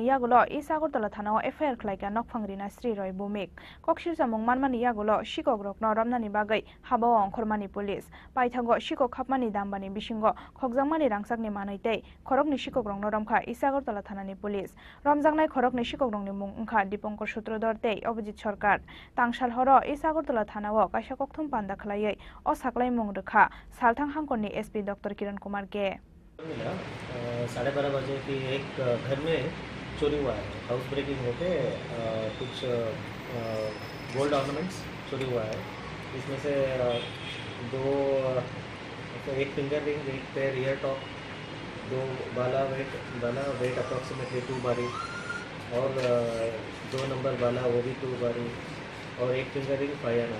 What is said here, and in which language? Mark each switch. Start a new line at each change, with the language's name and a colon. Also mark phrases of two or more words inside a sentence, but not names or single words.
Kok Borok: yagulo Isagartala thanao FIR khlaika nokphangrina Shri Roy Bumik Kokshirsa mungmanmani yagulo Sikok rokno romnani bagai habao ongkhormani police Paithago Sikok Hapmani dambani bisingo khogjangmani rangsakni manaitei khorokni Sikok rongno romkha Isagartala thanani police romjangnai khorokni Sikok rongni mung wngkha Dipanko Sutrodor tei Abhijit Sarkar Tangsal horo Isagartala thanao kaisa kokthum panda khlaiei o saklai mung rekha Salthang Hangkorni SP Dr. Kiran Kumar ke
Hindi: 12:30 बजे की एक घर में चोरी हुआ है।
English: house breaking
Hindi: होके कुछ
English: gold ornaments
Hindi: चोरी हुआ है। इसमें से एक
English: finger ring,
Hindi: एक
English: pair ear top,
Hindi: 2 बाला
English: weight approximately
Hindi: 2 बारी और 2 नंबर बाला वो भी 2 बारी और एक
English: finger ring
Hindi: 5 आना।